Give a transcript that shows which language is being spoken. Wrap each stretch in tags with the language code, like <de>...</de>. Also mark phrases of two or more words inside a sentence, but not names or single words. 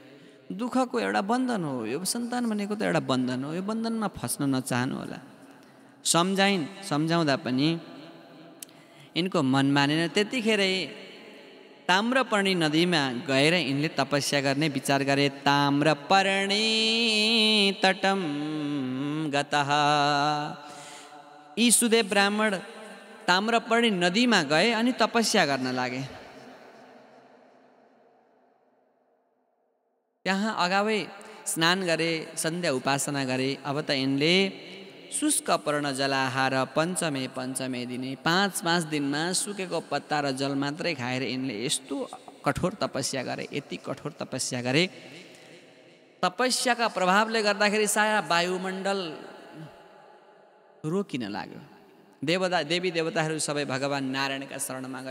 <ne>दुःखको एउटा बन्धन हो यो। सन्तान भनेको त एउटा बन्धन हो। यो बन्धनमा फस्न नचाहनु होला। सम्झाउँदा पनि यिनको मन मानेन। त्यतिखेरै ताम्रपर्णी नदीमा गएर यिनले तपस्या गर्ने विचार गरे।</ne> <sa>ताम्रपर्णी तटम गतः,</sa> <ne>यी सुदेव ब्राह्मण ताम्रपर्णी नदीमा गए अनि तपस्या गर्न लागे। त्यहाँ अगावै स्नान गरे, सन्ध्या उपासना गरे। अब त यिनले</ne> <sa>शुष्क पर्ण जलाहार पञ्चमे दिने</sa> <ne>5 दिनमा सुकेको पत्ता र जल मात्रै खाएर यिनले यस्तो कठोर तपस्या गरे, यति कठोर तपस्या गरे। तपस्याका प्रभावले गर्दाखेरि सारा वायुमण्डल रोकिन लाग्यो। देवी देवताहरू सबै भगवान नारायणका शरणमा गए।</ne>